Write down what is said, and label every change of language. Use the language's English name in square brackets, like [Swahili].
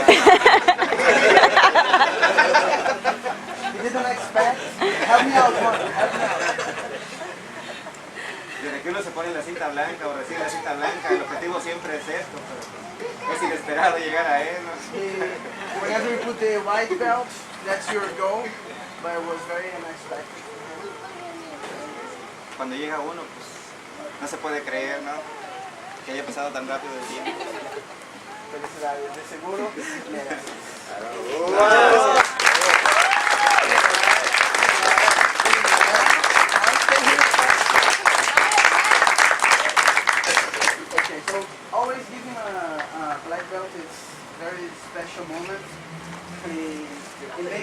[English] You didn't expect? Help me out, Mark. Help me out. [Spanish] Desde que uno se pone la cinta blanca o recibe la cinta blanca, el objetivo siempre es esto, pero es inesperado llegar a él, ¿no? [English] Whenever you put the white belt, that's your goal, but it was very unexpected. [Spanish] Cuando llega uno, pues no se puede creer, ¿no? Que haya pasado tan rápido el tiempo. Felicidades, de seguro. [English] Okay, so always giving a black belt is a very special moment. It makes